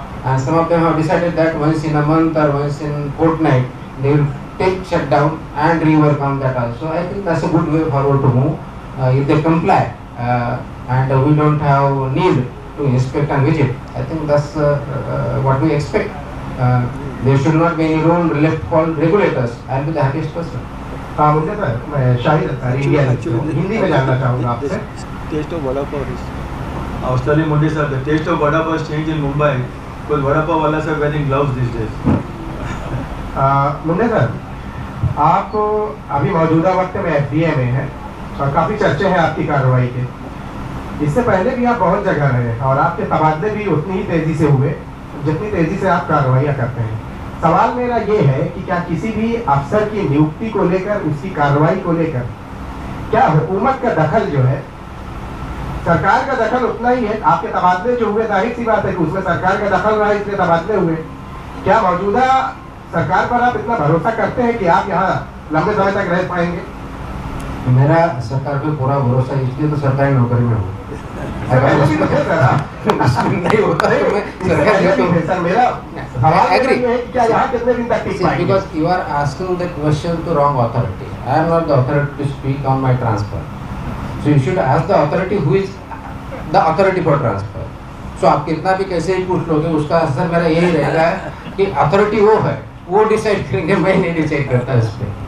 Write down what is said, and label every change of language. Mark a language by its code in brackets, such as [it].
[en] And some of them have decided that once in a month or once in fortnight, they will take shutdown and rework on that also. I think that's a good way forward to move. If they comply and we don't have need to inspect and visit, I think that's what we expect. There should not be any role left for regulators. I will be the happiest person. [hi] मुझे sir मैं Shahid India Hindi में जानना चाहूँगा आपसे. [en] Taste of vada pav is. I was telling Munde sir, the taste of vada pav has changed in Mumbai because vada pav walas are wearing gloves these days. [hi] Munde sir, आप अभी मौजूदा वक्त में FDA में हैं और काफ़ी चर्चे हैं आपकी कार्रवाई के। इससे पहले भी आप बहुत जगह रहे और आपके तबादले भी उतनी ही तेज़ी से हुए जितनी तेज़ी से आप कार्रवाइयाँ करते हैं। सवाल मेरा ये है कि क्या किसी भी अफसर की नियुक्ति को लेकर, उसकी कार्रवाई को लेकर, क्या हुकूमत का दखल जो है, सरकार का दखल उतना ही है? आपके तबादले जो हुए, जाहिर सी बात है कि उसमें सरकार का दखल रहा इसलिए तबादले हुए। क्या मौजूदा सरकार पर आप इतना भरोसा करते हैं कि आप यहाँ लंबे समय तक रह पाएंगे? मेरा सरकार पे पूरा भरोसा है, इसलिए तो सरकारी नौकरी में हूँ। अगर नहीं होता तो मैं सरकारी सर, मेरा सवाल ये है कि क्या यहाँ कितने दिन तक टिक पाएंगे? [en] because you are asking the question to wrong authority. I am not the authority to speak on my transfer. So you should ask the authority who is the authority for transfer. [hi] So आप कितना भी कैसे ही पूछ लोगे, उसका असर मेरा यही रहेगा कि अथॉरिटी वो है, वो डिसाइड करेंगे, मैं नहीं डिसाइड करता इस पे।